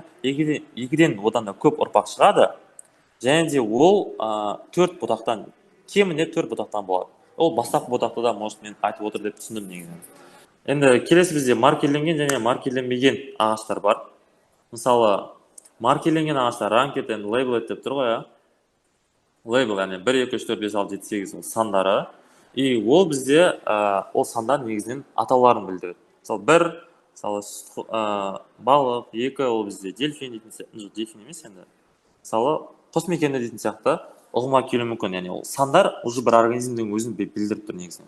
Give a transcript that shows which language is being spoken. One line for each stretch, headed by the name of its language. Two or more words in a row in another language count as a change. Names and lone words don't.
Kazakh: Екіден одан да көп ұрпақ шығады. Және де ол төрт бұтақтан, кемінде төрт бұтақтан болады. Ол бастапқы бұтақты да, может, мен айтып отыр деп түсіндім негізінен. Енді келесі бізде маркерленген және маркерленбеген ағаштар бар. Мысалы, маркерленген ағаштар
English: ranked and labeled
Kazakh: деп тұр ғой. Label, яғни 1, 2, 3, 4, 5, 6, 7, 8 сандары. И ол бізде ол сандар негізінен атауларын білдіреді. Мысалы, 1, балық, 2 ол бізде дельфин дейтін сияқты, дельфин емес енді. Мысалы, құс мекені дейтін сияқты ұғымға келуі мүмкін, яғни ол сандар уже бір организмдің өзін білдіріп тұр негізінен.